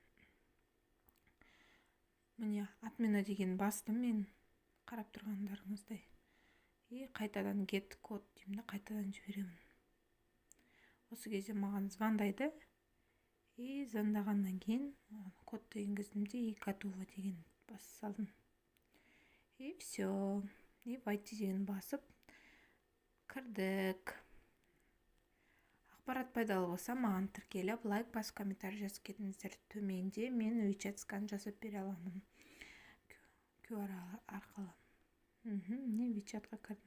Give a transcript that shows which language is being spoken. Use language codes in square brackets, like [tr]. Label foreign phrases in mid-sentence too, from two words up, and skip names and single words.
[kk] Міне отмена деген бастым мен, қарап тұрғандарыңыздай. И қайтадан get код деймін, қайтадан жіберемін. Осы кезде маған звондайды. И звондағаннан кейін кодты енгіздім [ru] и готово [kk] деген басып салдым. [ru] И все. И войти [kk] деген басып кірдік. Ақпарат пайдалы болса, маған тіркеліп, лайк басып, комментарий жазып кетіңіздер. Төменде мен WeChat скан жасап бере аламын. QR арқылы. Мен WeChatқа кірдім.